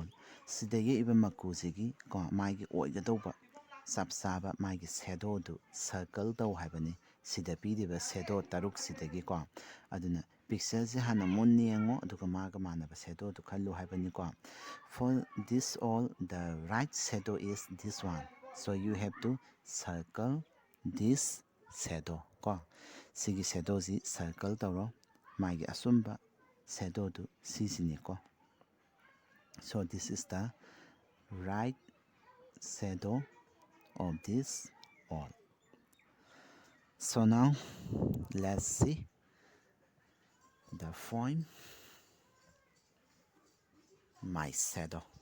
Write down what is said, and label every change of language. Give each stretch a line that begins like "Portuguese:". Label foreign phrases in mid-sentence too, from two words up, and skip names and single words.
Manipuri: ꯁꯤꯗ ꯌꯦꯛꯏꯕ ꯃꯀꯨꯁꯤꯒꯤ ꯃꯥꯒꯤ ꯑꯣꯏꯒꯗꯧꯕ ꯆꯞ ꯆꯥꯕ ꯃꯥꯒꯤ ꯁꯦꯗꯣꯗꯨ ꯁꯔꯀꯜ ꯇꯧ ꯍꯥꯏꯕꯅꯤ. ꯁꯤꯗ ꯄꯤꯔꯤꯕ ꯁꯦꯗꯣ ꯇꯔꯨꯛꯁꯤꯗꯒꯤꯀꯣ ꯑꯗꯨꯅ ꯄꯤꯛꯆꯔꯁꯦ ꯍꯥꯟꯅ ꯃꯨꯟꯅ ꯌꯦꯡꯉꯣ ꯑꯗꯨꯒ ꯃꯥꯒ ꯃꯥꯟꯅꯕ ꯁꯦꯗꯣꯗꯨ ꯈꯜꯂꯨ ꯍꯥꯏꯕꯅꯤꯀꯣ
English: for this all the right shadow is this one so you have to circle this shadow
Manipuri: ꯀꯣ ꯁꯤꯒꯤ ꯁꯦꯗꯣꯁꯤ ꯁꯔꯀꯜ ꯇꯧꯔꯣ ꯃꯥꯒꯤ ꯑꯆꯨꯝꯕ ꯁꯦꯗꯣꯗꯨ ꯁꯤꯁꯤꯅꯤꯀꯣ
English: so this is the right shadow of this
Manipuri: all.
English: So now let's see the form my shadow.